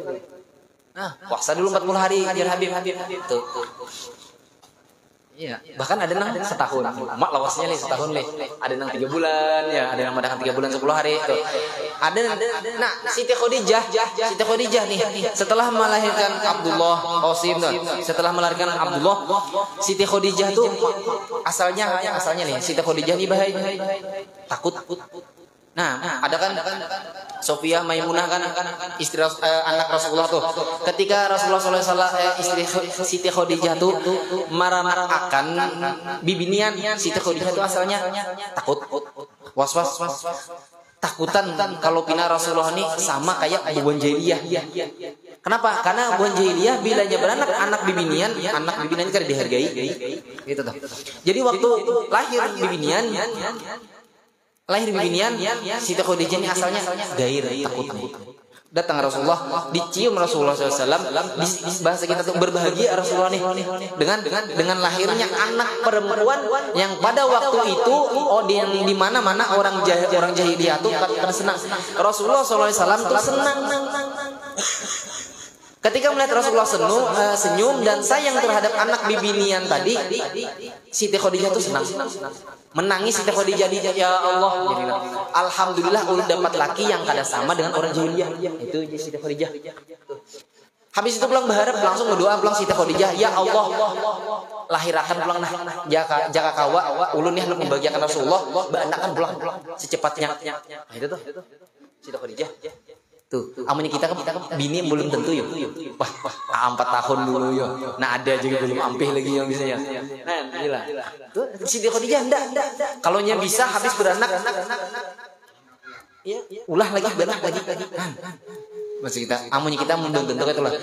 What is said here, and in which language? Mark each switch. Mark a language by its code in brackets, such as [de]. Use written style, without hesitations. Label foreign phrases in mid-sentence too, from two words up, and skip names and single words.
[id] Nah, puasa dulu 40 hari biar Habib. Tuh. [bjn] Iya, bahkan ada nang setahun. Mak lawasnya nih setahun nih. [id] Ada nang 3 bulan ya, ada yang madakan 3 bulan 10 hari tuh. Nah, Siti Khadijah nih setelah melahirkan Abdullah Qasim tuh. Setelah melahirkan Abdullah, Siti Khadijah tuh asalnya nih Siti Khadijah nih bahaya. Takut. Nah, ada kan Sofiyah Maimunah kan istri anak Rasulullah tuh. Ketika Rasulullah SAW istri Siti Khadijah tuh marah-marah akan bibinian, Siti Khadijah tuh asalnya takut, was-was, [bjn] takutan kalau pina Rasulullah ini sama kayak buan jahiliyah. [id] Kenapa? Karena buan jahiliyah bilanya beranak anak bibinian kan dihargai. Gitu tuh. Jadi waktu lahir bibinian Siti Khadijah ini asalnya gair, takut. Datang Rasulullah, dicium Rasulullah SAW, di bahasa kita tuh berbahagia Rasulullah nih dengan lahirnya anak perempuan yang pada waktu itu di mana-mana orang jahiliyah tuh kan senang. Rasulullah SAW tuh senang. Ketika melihat Rasulullah senyum dan sayang terhadap anak bibinian tadi, Siti Khadijah tuh senang. Menangis Siti Khadijah, ya Allah, alhamdulillah ulun dapat laki yang kada sama dengan orang jahiliyah. Itu Siti Khadijah. [bjn] Habis itu pulang berharap, langsung berdoa pulang Siti Khadijah, ya Allah, lahirakan pulang nah, jaka kawa ulun nih hendak membahagiakan Rasulullah, banakan pulang secepatnya. [id] Nah, itu tuh Siti Khadijah. Tuh, amannya kita bini belum tentu ya. Wah, 4 tahun dulu ya. Nah, ada juga belum ampih lagi yang bisa ya. Nah, gila. Tuh, Siti Khadijah enggak. Kalau nya bisa habis beranak. Ya, ulah lagi beranak lagi. Masih kita, amannya kita belum tentu itu lah.